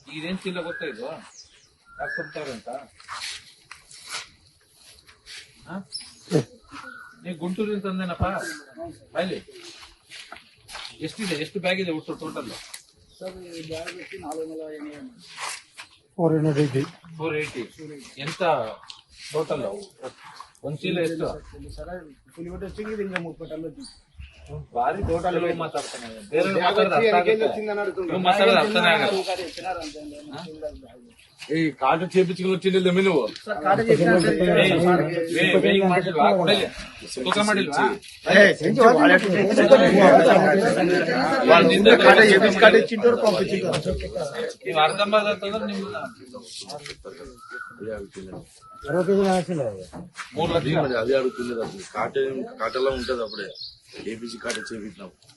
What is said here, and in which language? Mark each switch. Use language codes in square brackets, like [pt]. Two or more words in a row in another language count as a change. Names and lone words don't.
[kn] ಇದೇನ್ ಚೀಲ ಗೊತ್ತಾ ಇದು ಯಾಕೆ ತುಂಬ್ತಾರೆ ಅಂತ ನೀವು ಗುಂಟೂರಿಂದ ತಂದೇನಪ್ಪ ಅಲ್ಲಿ ಎಷ್ಟಿದೆ ಎಷ್ಟು ಬ್ಯಾಗ್ ಇದೆ ಒಟ್ಟು ಟೋಟಲ್ 480 ಎಂತ ಟೋಟಲ್ ಒಂದ್ ಚೀಲ ಎಷ್ಟು ಭಾರಿ ಟೋಟಲ್ ಮಾತಾಡ್ತಾನೆ ಬೇರೆ ಮಾತಾಡೋದು ಅರ್ಥನೇ ಆಗಲ್ಲ [te] ఈ కాట చేపించుకుని వచ్చింది నువ్వు [kn] ಮಾಡಿಲ್ವಾ ಕೊಡಲಿ ತೂಕ ಮಾಡಿಲ್ವಾ ನೀವು ಅರ್ಧಂಬರ್ಧ ಅಂತಂದ್ರೆ ನಿಮ್ಗೆ 3 ಲಕ್ಷ [te] అదే అడుగుతున్నది అసలు కాటలా ఉంటది అప్పుడే ఏపీసీ కాట చేపించినాం